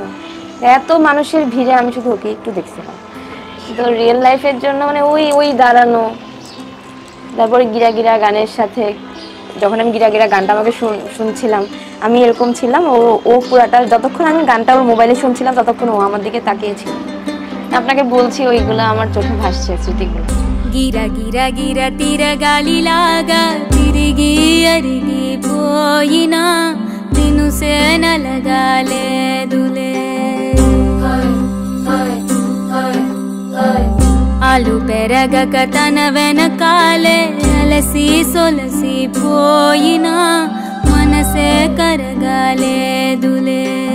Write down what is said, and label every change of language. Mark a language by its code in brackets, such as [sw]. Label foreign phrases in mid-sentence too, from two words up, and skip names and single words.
[bn] এত মানুষের ভিড়ে আমি শুধু ওকে একটু দেখছিলাম। তো রিয়েল লাইফের জন্য ওই ওই দাঁড়ানো, তারপরে গিরা গিরা গানের সাথে যখন আমি গিরা গিরা গানটা আমাকে শুনছিলাম, আমি এরকম ছিলাম, ও পুরাটা যতক্ষণ আমি গানটা ওর মোবাইলে শুনছিলাম ততক্ষণ ও আমার দিকে তাকিয়েছিল। আপনাকে বলছি ওইগুলো আমার চোখে ভাসছে স্মৃতিগুলো। [te] గిర గిర గిర తిరగాలిలాగా తిరిగి అరిగి పోయినా నిన్ను సేనలగాలేదులే. ఆలు పెరగక తన వెనకాలే అలసి సొలసి పోయినా మనసే కరగాలేదులే.